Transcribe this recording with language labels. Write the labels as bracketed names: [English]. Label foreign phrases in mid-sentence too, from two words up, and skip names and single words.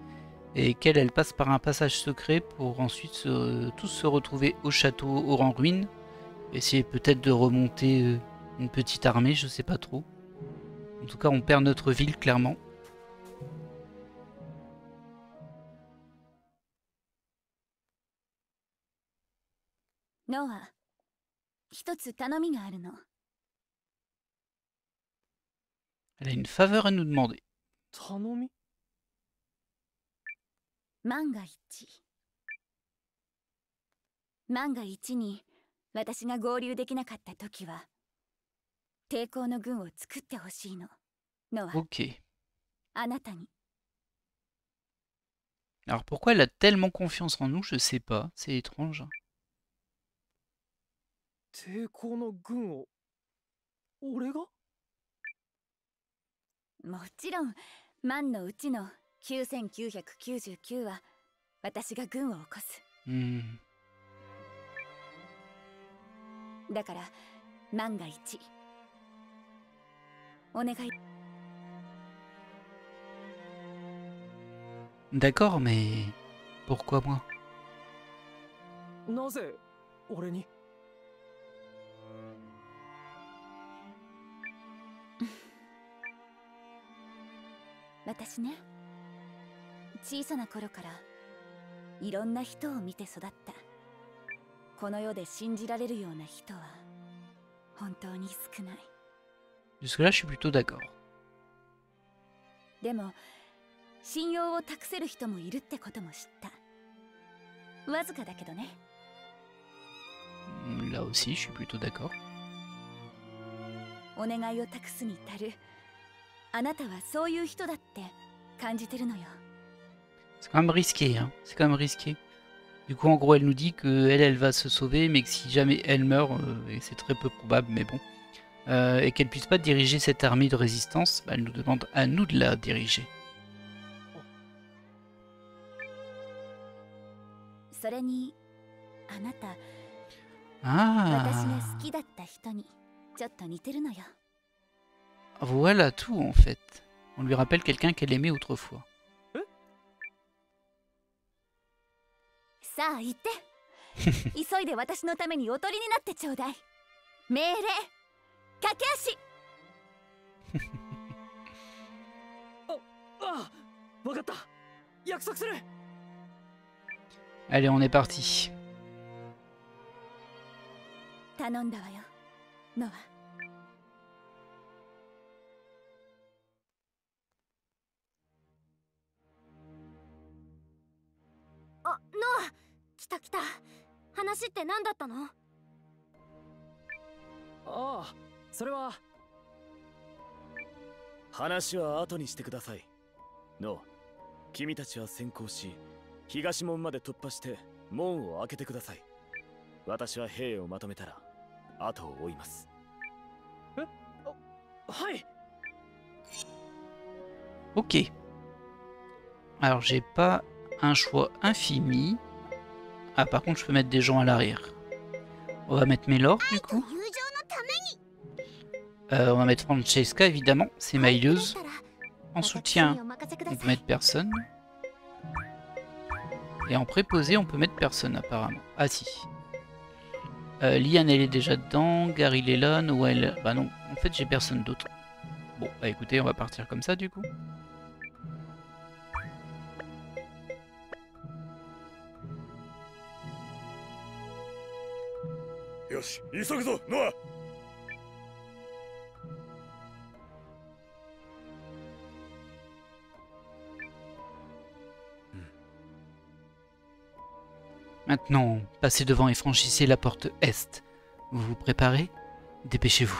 [French] Et qu'elle, elle passe par un passage secret pour ensuite tous se retrouver au château en ruine. Essayer peut-être de remonter une petite armée, je sais pas trop. En tout cas, on perd notre ville, clairement. Noah, [Japanese] 一つ頼みがあるの。 [French] Elle a une faveur à nous demander. [Japanese] 頼み？万が一に私が合流できなかった時は抵抗の軍を作ってほしいの。ノア、 [French] Ok. [Japanese] あなたに。 [French] Alors pourquoi elle a tellement confiance en nous, je sais pas. C'est étrange. [Japanese] 抵抗の軍を俺が？もちろん万のうちの9999は私が軍を起こす。だから万が一お願い。 [French] D'accord, mais pourquoi moi? [Japanese] なぜ俺に？私ね、小さな頃からいろんな人を見て育った。この世で信じられるような人は本当に少ない。 [French] Jusque-là, je suis plutôt d'accord. [Japanese] でも信用を託せる人もいるってことも知った。わずかだけどね。 [French] Là aussi, je suis plutôt d'accord. [Japanese] お願いを託すに至る。あなたはそういう人だって感じてるのよ。 [French] C'est quand même risqué, hein. C'est quand même risqué. Du coup, en gros, elle nous dit que elle va se sauver, mais que si jamais elle meurt, et c'est très peu probable, mais bon, et qu'elle puisse pas diriger cette armée de résistance, bah, elle nous demande à nous de la diriger. [Japanese] それにあなた、 [French] Ah, [Japanese] 私が好きだった人にちょっと似てるのよ。 [French] voilà tout en fait. On lui rappelle quelqu'un qu'elle aimait autrefois. [Japanese] さあ行って。急いで私のためにおとりになってちょうだい。命令、駆け足。ああ、わかった。約束する。 [French] Allez, on est parti. [Japanese] 頼んだわよ、ノア。あ、ノア、来た来た。話って何だったの？ああ、それは。話は後にしてください。ノア、君たちは先行し、東門まで突破して門を開けてください。私は兵をまとめたら後を追います。え？はい。 [French] Ok. Alors, j'ai pas un choix infini. Ah, par contre, je peux mettre des gens à l'arrière. On va mettre Mélor, du coup. On va mettre Francesca, évidemment. C'est Maïleuse. En soutien, on peut mettre personne. Et en préposé, on peut mettre personne, apparemment. Ah, si. Liane, elle est déjà dedans. Gary, il est là. Noël... Bah non, en fait, j'ai personne d'autre. Bon, bah écoutez, on va partir comme ça, du coup. [Japanese] Yoshi, 急ぐぞ、ノア。 [French] Maintenant, passez devant et franchissez la porte Est. Vous vous préparez? Dépêchez-vous.